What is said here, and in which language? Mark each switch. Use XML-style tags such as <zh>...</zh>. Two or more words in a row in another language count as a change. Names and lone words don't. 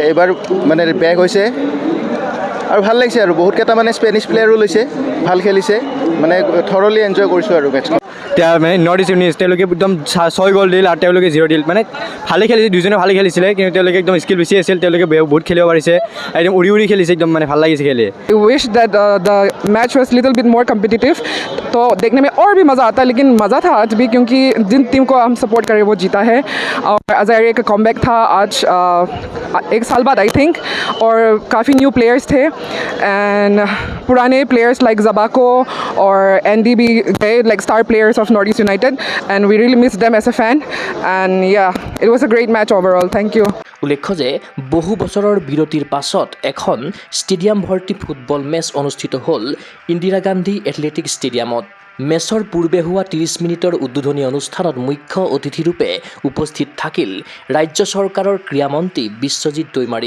<as>এইবাৰ মানে বেক হৈছে আৰু ভাল লাগিছে আৰু বহুতকেইটা মানে স্পেনিছ প্লেয়াৰো লৈছে, ভাল খেলিছে, মানে</as> <en>thoroughly enjoy</en> <as>কৰিছোঁ আৰু মেটছখন। এতিয়া মানে নৰ্থ ইষ্ট ইউনাইটেড তেওঁলোকে একদম ৬ গ'ল দিল আৰু তেওঁলোকে 0 দিল। মানে ভালে খেলিছে, দুজনে ভালে খেলিছিলে, কিন্তু তেওঁলোকে একদম স্কিল বেছি আছিল, তেওঁলোকে বহুত খেলিব পাৰিছে, একদম উৰি খেলিছে, একদম মানে ভাল লাগিছে খেলি।</as> <en>I wish that the match was little bit more competitive,</en> <hi>तो देखने में और भी मज़ा आता, लेकिन मज़ा था आज भी क्योंकि जिन टीम को हम सपोर्ट करें वो जीता है। और अजारे का कॉमबैक था आज 1 साल बाद</hi> <en>I think,</en> <hi>और काफ़ी</hi> <en>new players</en> <hi>थे एंड पुराने प्लेयर्स लाइक जबाको और एंडी भी गए,</hi> <en>like star players of North East United, and we really miss them as a fan, and yeah it was a great match overall. thank you.</en> <as>উল্লেখ্য যে বহু বছৰৰ বিৰতিৰ পাছত এখন ষ্টেডিয়াম ভৰ্তি ফুটবল মেচ অনুষ্ঠিত হ'ল ইন্দিৰা গান্ধী এথলেটিক্স ষ্টেডিয়ামত। মেচৰ পূৰ্বে হোৱা ৩০ মিনিটৰ উদ্বোধনী অনুষ্ঠানত মুখ্য অতিথিৰূপে উপস্থিত থাকিল ৰাজ্য চৰকাৰৰ ক্ৰীড়ামন্ত্ৰী বিশ্বজিৎ দৈমাৰী।</as>